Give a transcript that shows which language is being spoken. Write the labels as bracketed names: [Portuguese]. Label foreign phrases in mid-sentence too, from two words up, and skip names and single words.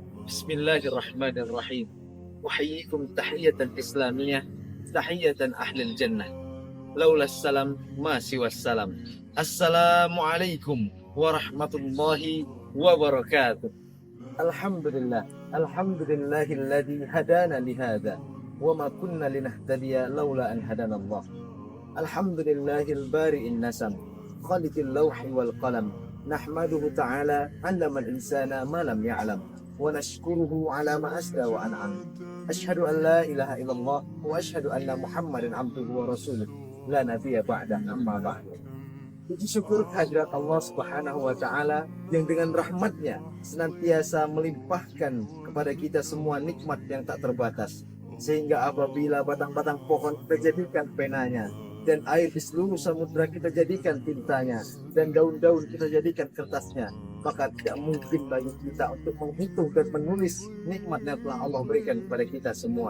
[Arabic] بسم الله الرحمن الرحيم. أحييكم تحية إسلامية، تحية أهل الجنة. لولا السلام ما سوى السلام. السلام عليكم ورحمة الله وبركاته. الحمد لله. الحمد لله الذي هدانا لهذا. وما كنا لنهتدي لولا أن هدانا الله. الحمد لله بارئ النسم. خالق اللوح والقلم. نحمده تعالى علم الإنسان ما لم يعلم. ونشكره على ما أسدى وأنعم أشهد أن لا إله إلا الله وأشهد أن محمدا عبده ورسوله لا نبي بعده أما بعد. [Indonesian] Puji syukur kehadirat Allah [Arabic] سبحانه وتعالى [Indonesian] yang dengan rahmatnya senantiasa melimpahkan kepada kita semua nikmat yang tak terbatas, sehingga apabila batang-batang pohon kita jadikan penanya, dan air di seluruh samudra kita jadikan tintanya, dan daun-daun kita jadikan kertasnya, maka tidak mungkin bagi kita untuk menghitung dan menulis nikmat yang telah Allah berikan kepada kita semua.